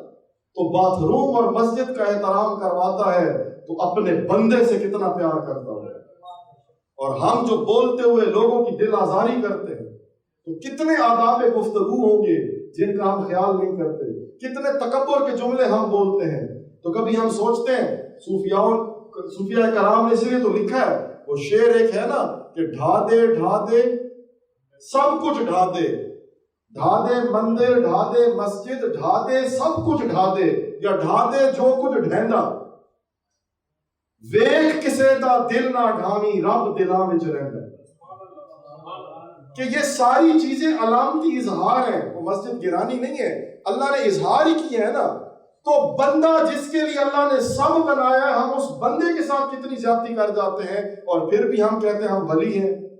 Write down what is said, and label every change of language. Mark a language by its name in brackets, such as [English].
[Urdu] تو bath room اور مسجد کا احترام کرواتا ہے تو اپنے بندے سے کتنا پیار کرتا ہے. اور ہم جو بولتے ہوئے لوگوں کی دل آزاری کرتے ہیں تو کتنے آداب گفتگو ہوں گے جن کا ہم خیال نہیں کرتے. کتنے تکبر کے جملے ہم بولتے ہیں. تو کبھی ہم سوچتے ہیں، صوفیاء کرام نے اس لیے تو لکھا ہے، وہ شعر ایک ہے نا کہ [Punjabi] ڈھا دے سب کچھ ڈھا دے، ڈھا دے مندر ڈھا دے مسجد ڈھا دے سب کچھ ڈھا دے، یا ڈھا دے جو کچھ ڈھیندا، ویکھ کسے دا دل نہ ڈھاویں رب دلاں وچ رہندا. [Urdu] کہ یہ ساری چیزیں علامتی اظہار ہیں. وہ مسجد گرانی نہیں ہے، اللہ نے اظہار ہی کیا ہے نا. تو بندہ جس کے لیے اللہ نے سب بنایا ہے، ہم اس بندے کے ساتھ کتنی زیادتی کر جاتے ہیں اور پھر بھی ہم کہتے ہیں ہم ولی ہیں.